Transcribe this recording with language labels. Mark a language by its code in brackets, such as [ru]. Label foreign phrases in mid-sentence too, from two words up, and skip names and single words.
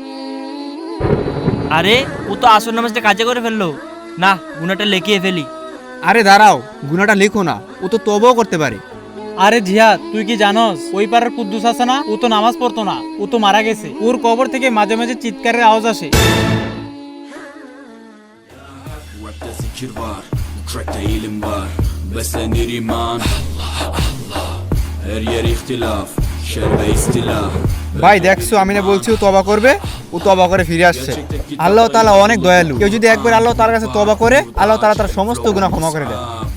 [bn] আরে ও তো আসর নামাজটা কাজা করে ফেললো, না গুনাহটা লেখিয়ে ফেলি। আরে দাঁড়াও, গুনাহটা লিখো না, ও তো তওবাও করতে পারে। আরে জিহাদ, তুই কি জানোস ওই পাড়ার কুদ্দুস আছে না, ও তো নামাজ পড়তো না, ও তো মারা গেছে। ওর কবর থেকে মাঝে মাঝে চিৎকারের আওয়াজ আসে। [tr] Rapte zikir var, crackte ilim var. Beslenir iman. Her yer ihtilaf, şer ve istilaf. [bn] ভাই দেখছো, আমি না বলছি ও তওবা করবে, ও তওবা করে ফিরে আসছে। আল্লাহ তাআলা অনেক দয়ালু, কেউ যদি একবার আল্লাহ তাআলার কাছে তওবা করে, আল্লাহ তাআলা তার সমস্ত গুনাহ ক্ষমা করে দেয়।